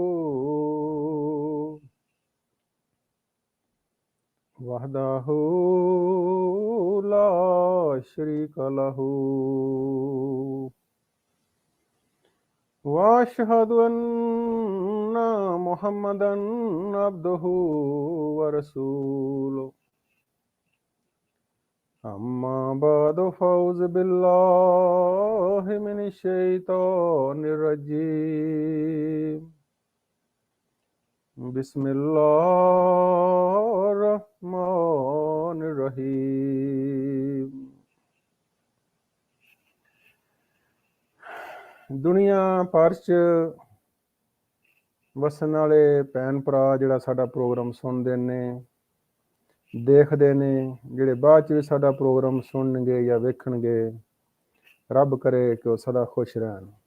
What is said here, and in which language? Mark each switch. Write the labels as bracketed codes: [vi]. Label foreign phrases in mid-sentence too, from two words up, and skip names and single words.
[ar] لا شريك له وأشهد أن محمدا عبده ورسوله أما بعد فأعوذ بالله من الشيطان الرجيم بسم الله الرحمن الرحيم [pa] ਦੁਨੀਆ ਭਰ 'ਚ ਵਸਣ ਵਾਲੇ ਭੈਣ ਭਰਾ ਜਿਹੜਾ ਸਾਡਾ ਪ੍ਰੋਗਰਾਮ ਸੁਣਦੇ ਨੇ, ਦੇਖਦੇ ਨੇ, ਜਿਹੜੇ ਬਾਅਦ 'ਚ ਵੀ ਸਾਡਾ ਪ੍ਰੋਗਰਾਮ ਸੁਣਨਗੇ ਜਾਂ ਵੇਖਣਗੇ, ਰੱਬ ਕਰੇ ਕਿ ਉਹ ਸਦਾ ਖੁਸ਼ ਰਹਿਣ।